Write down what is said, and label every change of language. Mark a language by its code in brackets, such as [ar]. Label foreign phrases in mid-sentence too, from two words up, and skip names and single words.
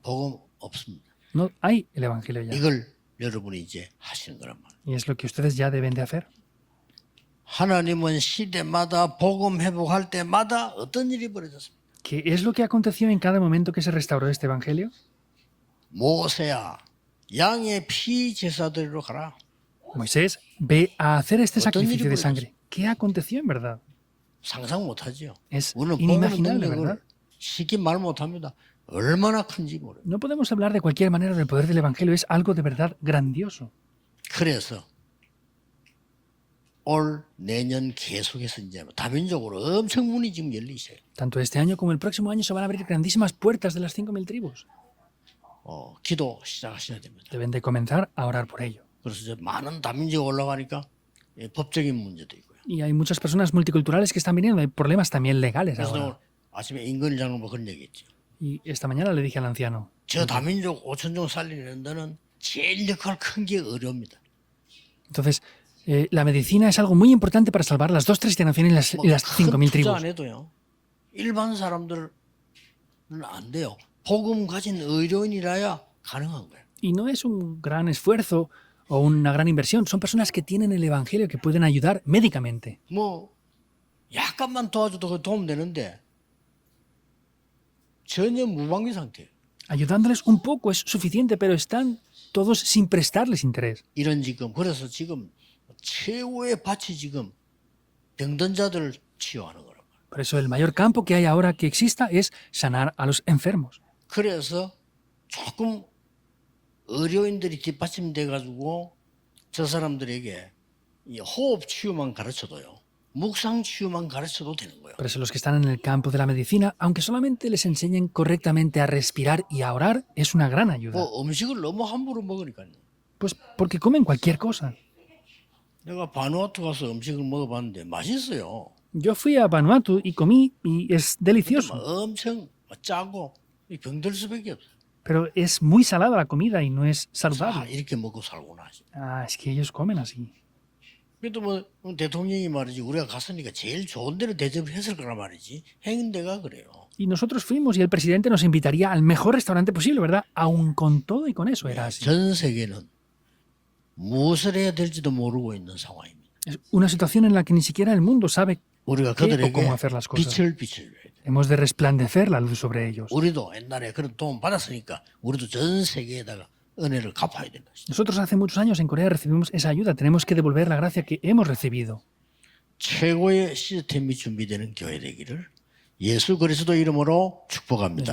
[ko] 복음 없습니다. [es] No hay el evangelio ya. [ko] 이걸 여러분이 이제 하시는 거란 말이에요. [es] Y es lo que ustedes ya deben de hacer. [ko] 하나님은 시대마다 복음 회복할 때마다 어떤 일이 벌어졌습니까? [es] ¿Qué es lo que aconteció en cada momento que se restauró este evangelio? [ko] 모세야 양의 피 제사드리러 가라. [es] Moisés, ve a hacer este [ko] 어떤 일이 [es] sacrificio de [ko] 벌어졌어? [es] sangre. ¿Qué aconteció en verdad? [ko] 상상 못하죠. [es] Es [ko] 우리는 복음의 [es] inimaginable, [ko] 능력을 [es] ¿verdad? [ko] 쉽게 말 못합니다. 얼마나 큰지 모르요. [es] No podemos hablar de cualquier manera del poder del evangelio. Es algo de verdad grandioso. [ko] 그래서 올 내년 계속해서 이제 다민족으로 엄청 문이 지금 열리셔요. [es] Tanto este año como el próximo año se van a abrir grandísimas puertas de las 5.000 tribus. [ko] 기도 시작하셔야 됩니다. [es] Deben de comenzar a orar por ello. [ko] 그래서 이제 많은 다민족 올라가니까 법적인 문제도 있고요. [es] Y hay muchas personas multiculturales que están viniendo. Hay problemas también legales [ko] 그래서 [es] ahora. [ko] 오늘 아침에 임건희 장로가 그런 얘기했죠. [es] Y esta mañana le dije al anciano, [ko] 저 다민족 5천종 살리는 데는 제일 역할 큰 게 의료입니다. [es] entonces, la medicina es algo muy importante para salvar las 2 tercias naciones y las [ko] 큰 [es] 5.000 [ko] 투자 [es] tribus. [ko] 안 해도요. 일반 사람들은 안 돼요. 복음 가진 의료인이라야 가능한 거예요. [es] Y no es un gran esfuerzo o una gran inversión, son personas que tienen el evangelio que pueden ayudar médicamente. [ko] 뭐 약간만 도와줘도 그 도움 되는데 전혀 무방비 상태예요. [es] Ayudándoles un poco es suficiente, pero están todos sin prestarles interés. [ko] 이런 지금 그래서 지금 최고의 밭이 지금 병든 자들을 치유하는 거란 말이에요. [es] Por eso el mayor campo que hay ahora que exista es sanar a los enfermos. [ko] 그래서 조금 의료인들이 뒷받침돼 가지고 저 사람들에게 이 호흡 치유만 가르쳐도요. 묵상 치유만 가르쳐도 되는 거예요. [es] Por eso los que están en el campo de la medicina, aunque solamente les enseñen correctamente a respirar y a orar, es una gran ayuda. [ko] 뭐 음식을 너무 함부로 먹으니까요. [es] Pues porque comen cualquier cosa. [ko] 내가 바누아투 가서 음식을 먹어봤는데 맛있어요. [es] Yo fui a Vanuatu y comí y es [ko] 근데 [es] delicioso, [ko] 막 엄청 짜고 병들 수밖에 없어요. [es] pero es muy salada la comida y no es [ko] 아, [es] saludable. [ko] 이렇게 먹고 살구나. [es] Ah, es que ellos comen así. [ko] 그래도 뭐 대통령이 말이지 우리가 갔으니까 제일 좋은 데를 대접을 했을 거란 말이지. 행인대가 그래요. [es] Y nosotros fuimos y el presidente nos invitaría al mejor restaurante posible, ¿verdad? Aún con todo y con eso era así. [ko] 전 세계는 무엇을 해야 될지도 모르고 있는 상황입니다. [es] Es una situación en la que ni siquiera el mundo sabe [ko] 우리가 [es] qué o [ko] 그들에게 [es] cómo hacer las cosas. [ko] 빛을 비춰야 돼. [es] Hemos de resplandecer la luz sobre ellos. [ko] 우리도 옛날에 그런 도움 받았으니까 우리도 전 세계에다가 은혜를 갚아야 된다. [es] Nosotros hace muchos años en Corea recibimos esa ayuda. Tenemos que devolver la gracia que hemos recibido. [ko] 최고의 시스템이 준비되는 교회 되기를 예수 그리스도 이름으로 [es] Les [ko] 축복합니다.